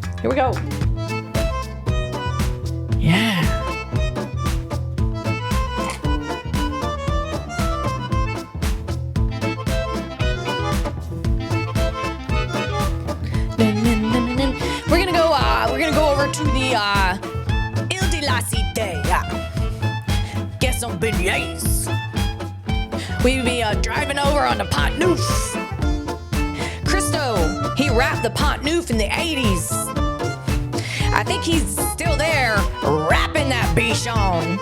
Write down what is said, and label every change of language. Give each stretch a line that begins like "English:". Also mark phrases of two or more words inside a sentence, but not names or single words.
English: Here we go. Yeah. We're gonna go over to the Ile de la Cité. Get some beignets. We'll be driving over on the Pont Neuf. Christo, he rapped the Pont Neuf in the 80s. I think he's still there rapping that Bichon.